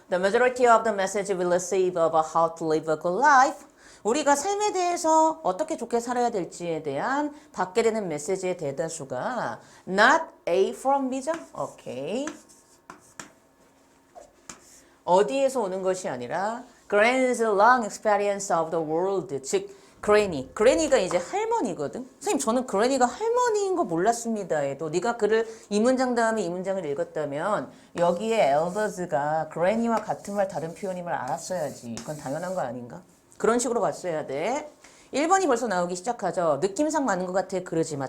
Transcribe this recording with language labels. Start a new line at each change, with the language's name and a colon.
English: The majority of the message we receive about how to live a good life.
Korean: 우리가 삶에 대해서 어떻게 좋게 살아야 될지에 대한 받게 되는 메시지의 대다수가
English: not A from B
Korean: 죠? 오케이. 어디에서 오는 것이 아니라
English: Granny's long experience of the world.
Korean: 즉, Granny. Granny가 이제 할머니거든. 선생님, 저는 Granny가 할머니인 거 몰랐습니다. 해도 네가 글을 이 문장 다음에 이 문장을 읽었다면 여기에 elders가 Granny와 같은 말 다른 표현임을 알았어야지. 이건 당연한 거 아닌가? 그런 식으로 갔어야 돼. 1번이 벌써 나오기 시작하죠. 느낌상 맞는 것 같아. 그러지 마.